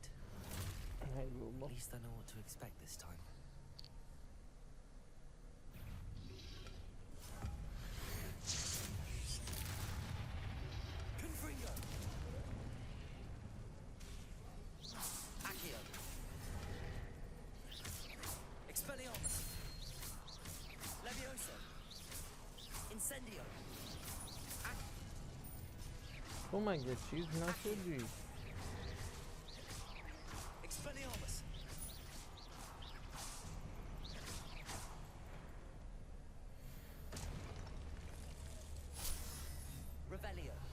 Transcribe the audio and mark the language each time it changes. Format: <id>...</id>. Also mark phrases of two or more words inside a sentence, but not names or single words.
<fa>ای بابا.</fa> <en>At least I know what to expect this time. Confringo. Accio. Expelliarmus. Levioso. Incendio.</en> <fa>تو مگه چیز نشدی؟</fa> <en>Expelliarmus. Revelio.</en>